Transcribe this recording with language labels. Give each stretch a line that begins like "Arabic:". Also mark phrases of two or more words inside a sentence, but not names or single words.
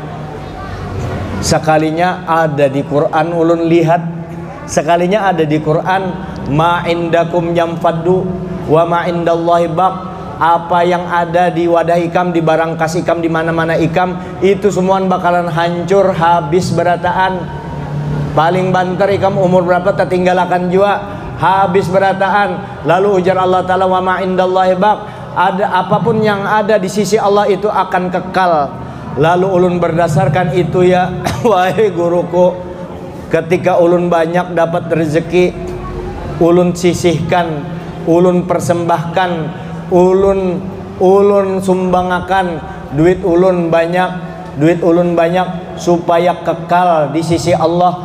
Banjar: Sekalinya ada di Quran ulun lihat, sekalinya ada di Quran,
Arabic: ما عندكم ينفد وما عند الله باق.
Banjar: Apa yang ada di wadah ikam, di barang kas ikam, di mana-mana ikam, itu semua bakalan hancur habis berataan. Paling banter ikam umur berapa tertinggalakan jua, habis berataan. Lalu ujar Allah Ta'ala,
Arabic: وما عند الله باق.
Banjar: Ada apapun yang ada di sisi Allah itu akan kekal. Lalu ulun berdasarkan itu ya wahai guruku, ketika ulun banyak dapat rezeki, ulun sisihkan, ulun persembahkan, ulun sumbangakan duit ulun banyak supaya kekal di sisi Allah.